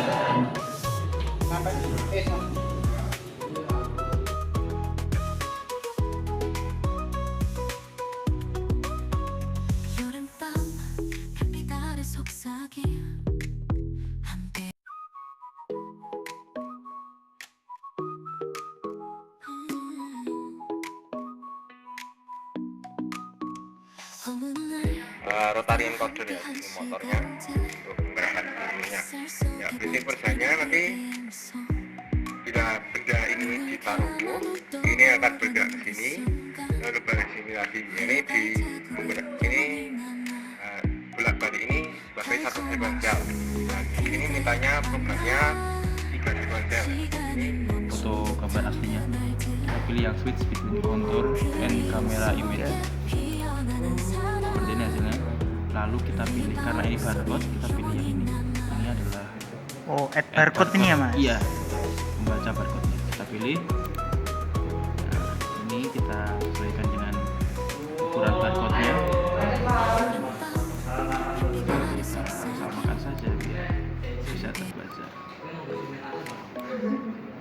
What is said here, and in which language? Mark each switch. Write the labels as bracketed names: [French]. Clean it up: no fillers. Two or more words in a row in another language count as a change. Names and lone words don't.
[Korean] 여름밤 별빛 아래 속삭임 함께 어느 날 [English] rotary encoder [Indonesian] ya ini motornya untuk menggerakkan bunyinya. Ya, prinsip kerjanya nanti bila benda ini ditaruh ini akan bergerak ke sini lalu balik sini lagi. Ini di ini bolak balik ini sebagai satu sekuensial. Dan ini mintanya programnya 3 sekuensial. Ini foto gambar aslinya, kita pilih yang [English] switch between contour and camera image [Indonesian] seperti ini hasilnya. Lalu kita pilih, karena ini barcode, kita pilih yang ini adalah [English] add barcode [Indonesian] ini ya mas? Iya, membaca barcode nya kita pilih. Nah, ini kita sesuaikan dengan ukuran barcode nya, samakan saja biar bisa terbaca.